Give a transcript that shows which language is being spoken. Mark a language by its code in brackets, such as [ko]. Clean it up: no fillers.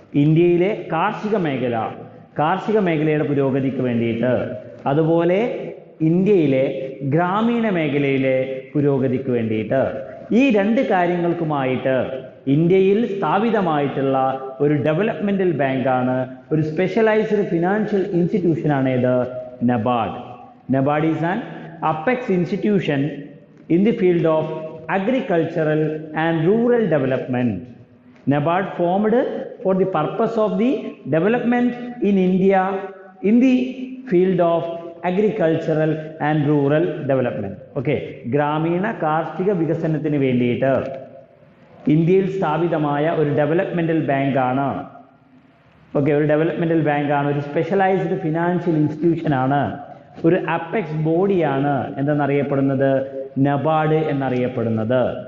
[ml] ഇന്ത്യയിലെ കാർഷിക മേഖലയുടെ പുരോഗതിക്ക് വേണ്ടിയിട്ട്, അതുപോലെ ഇന്ത്യയിലെ ഗ്രാമീണ മേഖലയിലെ പുരോഗതിക്ക് വേണ്ടിയിട്ട്, ഈ രണ്ട് കാര്യങ്ങൾക്കുമായിട്ട് ഇന്ത്യയിൽ സ്ഥാപിതമായിട്ടുള്ള ഒരു ഡെവലപ്മെന്റൽ ബാങ്കാണ്, ഒരു സ്പെഷ്യലൈസ്ഡ് ഫിനാൻഷ്യൽ ഇൻസ്റ്റിറ്റ്യൂഷനാണ് ഇത് NABARD. [en] NABARD is an apex institution in the field of agricultural and rural development. NABARD formed for the purpose of the development in India in the field of agricultural and rural development. [ml] Okay, ഗ്രാമീണ കാർഷിക വികസനത്തിന് വേണ്ടിയിട്ട് ഇന്ത്യയിൽ സ്ഥാപിതമായ ഒരു developmental ബാങ്കാണ്. Okay, ഒരു developmental ബാങ്കാണ്, ഒരു സ്പെഷ്യലൈസ്ഡ് ഫിനാൻഷ്യൽ ഇൻസ്റ്റിറ്റ്യൂഷൻ ആണ്, ഒരു അപ്പെക്സ് ബോഡിയാണ് എന്തെന്നറിയപ്പെടുന്നത് നബാർഡ് എന്നറിയപ്പെടുന്നത്.